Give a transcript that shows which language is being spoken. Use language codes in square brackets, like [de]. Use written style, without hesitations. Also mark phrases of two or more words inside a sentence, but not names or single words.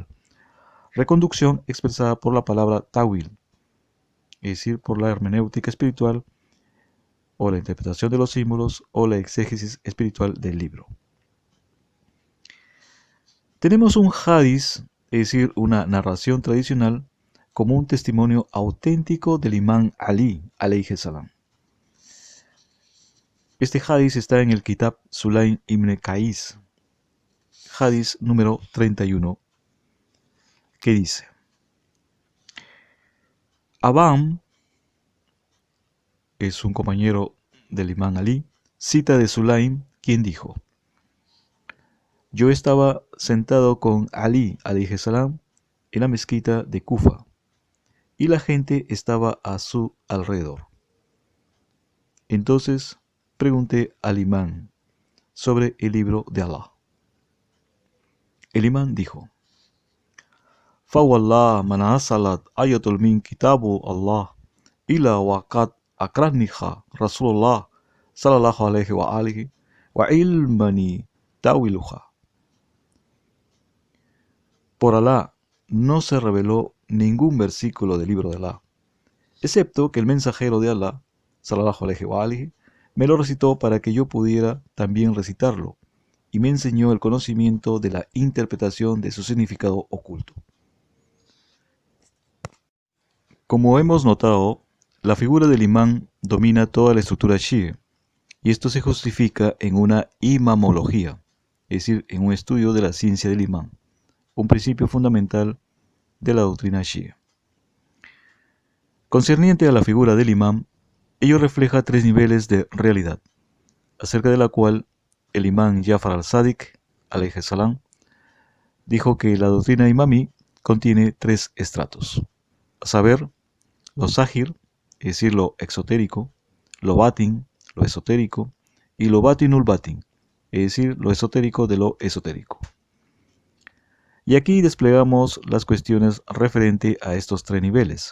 [es] Reconducción expresada por la palabra tawil, es decir, por la hermenéutica espiritual o la interpretación de los símbolos o la exégesis espiritual del libro. Tenemos un hadís, es decir, una narración tradicional, como un testimonio auténtico del imán Ali, [ar] عليه السلام. [es] Este hadís está en el Kitab Sulaym ibn Qais, hadís número 31, que dice: Abam es un compañero del imán Ali, cita de Sulaym, quien dijo: yo estaba sentado con Ali, [ar] عليه السلام, [es] en la mezquita de Kufa, y la gente estaba a su alrededor. Entonces pregunté al imán sobre el libro de Allah. El imán dijo: [ar] فوالله ما نزلت آية من كتاب الله إلا وقد أقرأنيها رسول الله صلى الله عليه وآله وعلمني تأويلها. [es] Por Alá, no se reveló ningún versículo del libro de Alá, excepto que el mensajero de Alá, [ar] صلى الله عليه وآله, [es] me lo recitó para que yo pudiera también recitarlo, y me enseñó el conocimiento de la interpretación de su significado oculto. Como hemos notado, la figura del imán domina toda la estructura shia, y esto se justifica en una imamología, es decir, en un estudio de la ciencia del imán, un principio fundamental de la doctrina shia. Concerniente a la figura del imán, ello refleja tres niveles de realidad, acerca de la cual el imán Jafar al-Sadiq, [ar] عليه السلام, [es] dijo que la doctrina imamí contiene tres estratos, a saber, lo zahir, es decir, lo exotérico, lo batin, lo esotérico, y lo [ar] باطن الباطن, [es] es decir, lo esotérico de lo esotérico. Y aquí desplegamos las cuestiones referente a estos tres niveles.